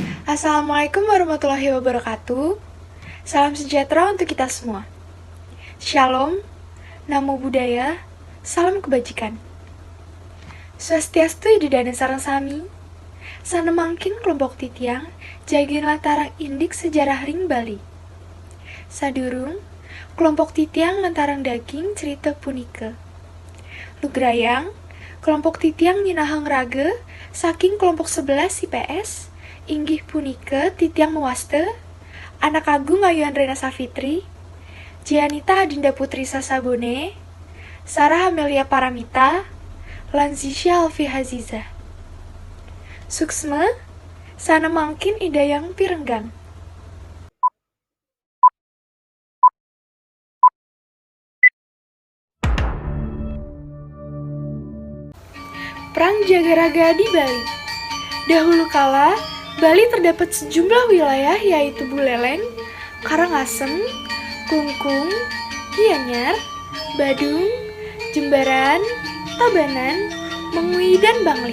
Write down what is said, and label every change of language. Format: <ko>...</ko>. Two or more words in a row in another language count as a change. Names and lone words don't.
<ar>السلام عليكم ورحمة الله وبركاته.</ar> <id>Salam sejahtera untuk kita semua. Shalom,</id> <pi>namo buddhaya,</pi> <id>salam kebajikan.</id> <ban>Swastiastu ididana sareng sami. Sanemangkin kelompok titiang, jagin lantarang indik sejarah ring Bali. Sadurung, kelompok titiang lantarang daging cerita punika. Lugrayang, kelompok titiang nyinahang raga, saking kelompok 11 IPS, inggih punika titiang mewaste, anak agung Ayuan Rena Safitri, Jianita Adinda Putri Sasabone, Sarah Amelia Paramita, Lanzisha Alfi Haziza. Suksma, sana mangkin idayang pirenggang.</ban> <id>Perang Jagaraga di Bali. Dahulu kala, Bali terdapat sejumlah wilayah yaitu Buleleng, Karangasem, Klungkung, Gianyar, Badung, Jembaran, Tabanan, Mengui, dan Bangli.</id>